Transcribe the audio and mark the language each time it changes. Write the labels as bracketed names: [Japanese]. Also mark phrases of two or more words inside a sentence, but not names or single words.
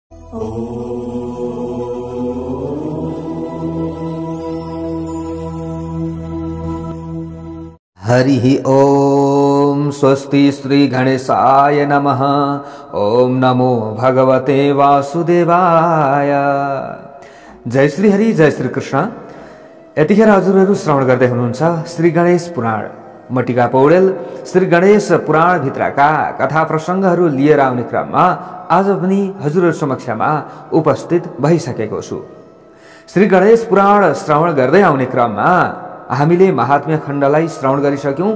[Sanskrit] हरि ओम स्वस्ति श्री गणेशाय नमः। ओम नमो भगवते वासुदेवाय। जय श्री हरि, जय श्री कृष्ण। [Nepali] यतिखेर हजुरहरू श्रवण गर्दै हुनुहुन्छ श्री गणेश पुराण। म टिका पौडेल श्री गणेश पुराण भित्रका कथा प्रसङ्गहरू लिएर आउने क्रममा आज पनि हजुरहरू समक्षमा उपस्थित भइसकेको छु। श्री गणेश पुराण श्रवण गर्दै आउने क्रममा हामीले महात्म्य खण्डलाई श्रवण गरिसक्यौं।